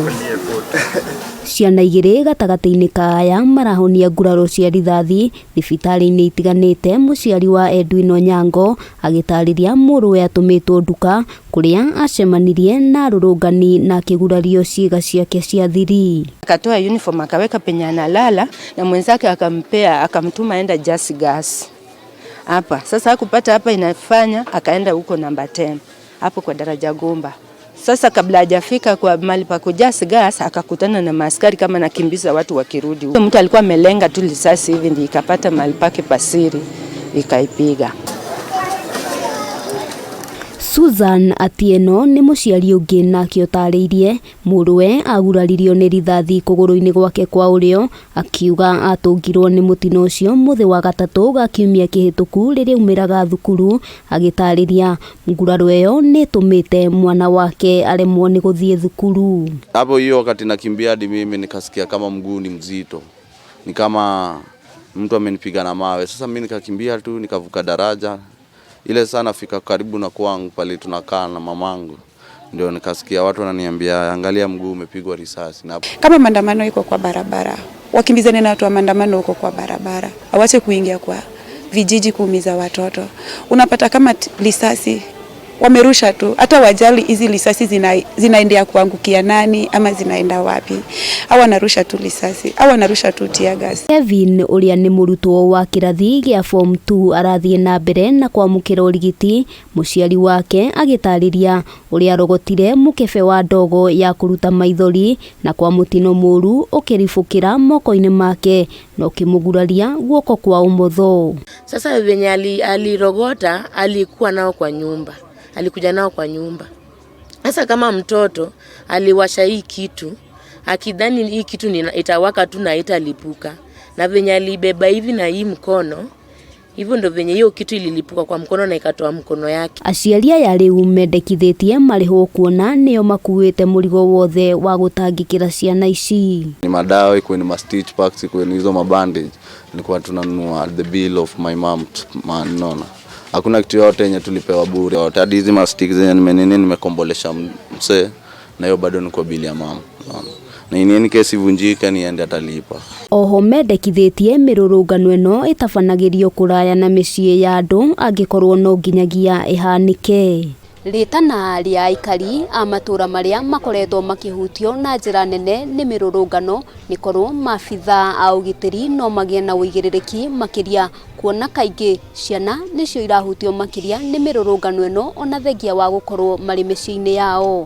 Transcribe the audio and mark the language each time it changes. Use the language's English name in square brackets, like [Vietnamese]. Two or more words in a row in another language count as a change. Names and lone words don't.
[Kikuyu] Ciana igĩrĩ gatagatĩ-inĩ ka aya marahonia nguraro cia rithathi thibitarĩ-inĩ itiganĩte. Mũciari wa Edwin Onyango agĩtarĩria mũrũwe atũmĩtwo nduka kũrĩa acemanirie na arũrũngani na akĩgurario ciĩga ciake cia thiri. [Swahili] Akatoa uniform akaweka penye analala na mwenzake akamtuma enda Just Gas hapa. Sasa hakupata hapa inafanya akaenda huko namba 10 hapo kwa daraja Gomba. Sasa kabla hajafika kwa mahali pa Just Gas akakutana na maaskari kama nakimbiza watu wakirudi. Mtu alikuwa amelenga tu risasi hivi ndio ikapata mahali pake pasiri ikaipiga. [Kikuyu] Susan Atieno nĩ mũciari ũngĩ na akĩotarĩirie mũrũwe aguraririo nĩ rithathi kũgũrũ-inĩ gwake kwa ũrĩo, akiuga atũngirwo nĩ mũtino ũcio mũthĩ wa gatatũ ga kiumia kĩhĩtũku rĩrĩa umĩraga thukuru. Agĩtarĩria nguraro ĩyo nĩ ĩtũmĩte mwana wake aremwo nĩ gũthiĩ thukuru. [Swahili] Hapo hiyo wakati nakimbia hadi mimi nikasikia kama mguu ni mzito, ni kama mtu amenipiga na mawe. Sasa mimi nikakimbia tu nikavuka daraja ile sana fika karibu na kwangu pale tunakaa na mamangu, ndio nikasikia watu wananiambia angalia mguu umepigwa risasi. Na kama maandamano iko kwa barabara, wakimbizane na watu wa maandamano huko kwa barabara, awache kuingia kwa vijiji kuumiza watoto. Unapata kama risasi wamerusha tu, hata wajali hizi risasi zinaendea kuangukia nani ama zinaenda wapi. Au wanarusha tu risasi, au wanarusha tu [English] tear gas. [Kikuyu] Kevin ũrĩa nĩ mũrutwo wa kĩrathi gĩa form 2 arathiĩ na mbere na kwamũkĩra ũrigiti. Mũciari wake agĩtarĩria ũrĩa arogotire mũkebe wa ndogo ya kũruta maithori na kwa mũtino mũru ũkĩribũkĩra moko-inĩ make na ũkĩmũguraria guoko kwa ũmotho. [Swahili] Sasa venye alirogota alikuwa nao kwa nyumba. Alikuja nao kwa nyumba. Sasa kama mtoto aliwasha hii kitu, akidhani hii kitu itawaka tu na italipuka. Na venye alibeba hivi na hii mkono, hivyo ndo venye hiyo kitu ililipuka kwa mkono na ikatoa mkono yake. [Kikuyu] Aciari aya rĩu mendekithĩtie marĩhwo kuona nĩo makuĩte mũrigo wothe wa gũtangĩkĩra ciana ici. [Swahili] Ni madawa, ikuwe ni ma- [English] stitch packs, [Swahili] ikuwe ni hizo mabandage. Nilikuwa tunanunua [English] the bill of my mom, [Swahili] nona. Hakuna kitu yote yenye tulipewa bure. Hadi hizi ma-sticks zenye nimekombolesha mse na hiyo bado ni kwa bili ya mama. Na ini kesi vunjika niende atalipa. [Kikuyu] Oho mendekithĩtie mĩrũrũngano ĩno ĩtabanagĩrio kũraya na mĩciĩ ya andũ angĩkorwo no nginyagia ĩhanĩke. Rĩtana rĩa aikari a matũra marĩa makoretwo makĩhutio na njĩra nene nĩ mĩrũrũngano nĩkorwo maabitha a ũgitĩri no magĩe na ũigĩrĩrĩki makĩria, kuona kaingĩ ciana nĩcio irahutio makĩria nĩ mĩrũrũngano ĩno ona thengia wa gũkorwo marĩ mĩciĩ-inĩ yao.